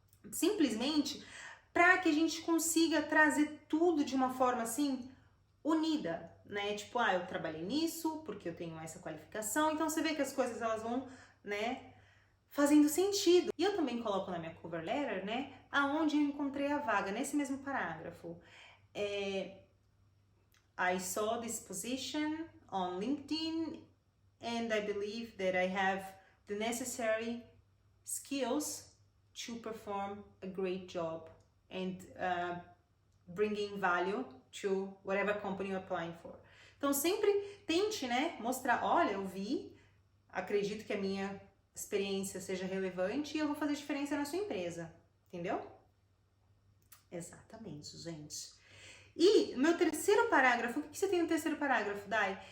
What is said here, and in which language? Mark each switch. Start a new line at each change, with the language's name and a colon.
Portuguese: Simplesmente para que a gente consiga trazer tudo de uma forma assim unida, né? Tipo, eu trabalhei nisso porque eu tenho essa qualificação. Então você vê que as coisas elas vão, né, fazendo sentido. E eu também coloco na minha cover letter, né, aonde eu encontrei a vaga nesse mesmo parágrafo.
English: I saw this position on LinkedIn and I believe that I have the necessary skills to perform a great job and bringing value to whatever company you're applying for.
Portuguese: Então sempre tente, né, mostrar, olha, eu vi, acredito que a minha experiência seja relevante e eu vou fazer diferença na sua empresa, entendeu? Exatamente, gente. E no meu terceiro parágrafo, o que você tem no terceiro parágrafo, Dai?